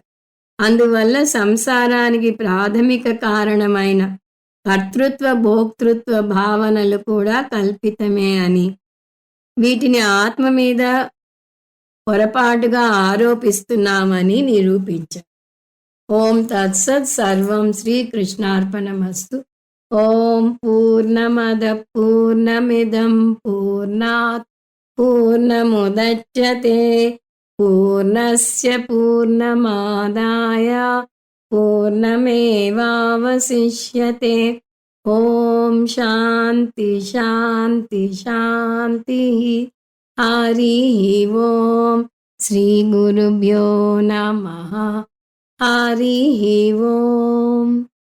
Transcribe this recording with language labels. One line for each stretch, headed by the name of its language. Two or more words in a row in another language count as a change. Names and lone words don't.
Telugu: అందువల్ల సంసారానికి ప్రాథమిక కారణమైన కర్తృత్వ భోక్తృత్వ భావనలు కూడా కల్పితమే అని, వీటిని ఆత్మ మీద పొరపాటుగా ఆరోపిస్తున్నామని నిరూపించారు.
Sanskrit: ఓం తత్సత్. సర్వం శ్రీకృష్ణార్పణమస్తు. ఓం పూర్ణమద పూర్ణమిదం పూర్ణాత్ పూర్ణముదచ్యతే పూర్ణస్య పూర్ణమాదాయ పూర్ణమేవావశిష్యతే. ఓం శాంతి శాంతి శాంతి. హరి ఓం. శ్రీ గురుభ్యో నమః. హరి ఓం.